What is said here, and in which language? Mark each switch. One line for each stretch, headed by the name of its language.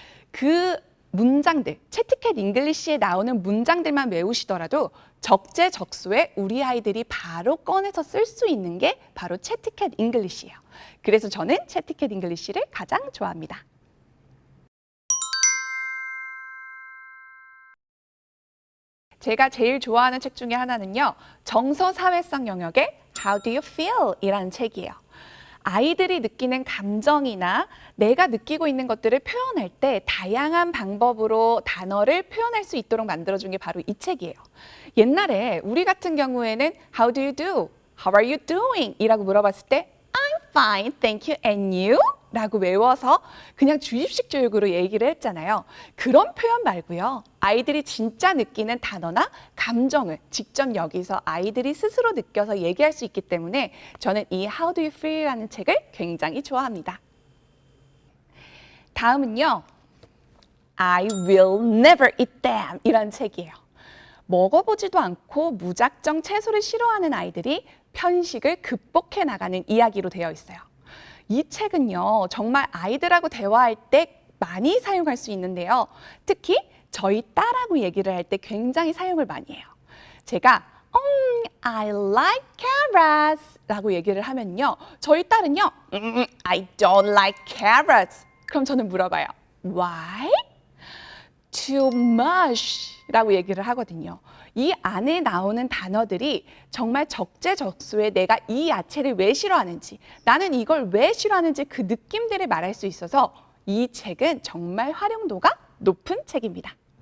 Korean: 그 문장들, 채티캣 잉글리시에 나오는 문장들만 외우시더라도 적재적소에 우리 아이들이 바로 꺼내서 쓸 수 있는 게 바로 채티캣 잉글리시예요. 그래서 저는 채티캣 잉글리시를 가장 좋아합니다. 제가 제일 좋아하는 책 중에 하나는요. 정서사회성 영역의
English: How do you feel?
Korean: 이라는 책이에요. 아이들이 느끼는 감정이나 내가 느끼고 있는 것들을 표현할 때 다양한 방법으로 단어를 표현할 수 있도록 만들어준 게 바로 이 책이에요.
English: 옛날에 우리 같은 경우에는 How do you do? How are you doing?
Korean: 이라고 물어봤을 때
English: I'm fine, thank you, and you?
Korean: 라고 외워서 그냥 주입식 교육으로 얘기를 했잖아요. 그런 표현 말고요. 아이들이 진짜 느끼는 단어나 감정을 직접 여기서 아이들이 스스로 느껴서 얘기할 수 있기 때문에 저는 이
English: How do you feel?
Korean: 라는 책을 굉장히 좋아합니다. 다음은요.
English: I will never eat them
Korean: 이라는 책이에요. 먹어보지도 않고 무작정 채소를 싫어하는 아이들이 편식을 극복해 나가는 이야기로 되어 있어요. 이 책은요, 정말 아이들하고 대화할 때 많이 사용할 수 있는데요. 특히 저희 딸하고 얘기를 할 때 굉장히 사용을 많이 해요. 제가
English: I like carrots
Korean: 라고 얘기를 하면요. 저희 딸은요,
English: I don't like carrots.
Korean: 그럼 저는 물어봐요.
English: Why? Too much
Korean: 라고 얘기를 하거든요. 이 안에 나오는 단어들이 정말 적재적소에 내가 이 야채를 왜 싫어하는지, 나는 이걸 왜 싫어하는지 그 느낌들을 말할 수 있어서 이 책은 정말 활용도가 높은 책입니다.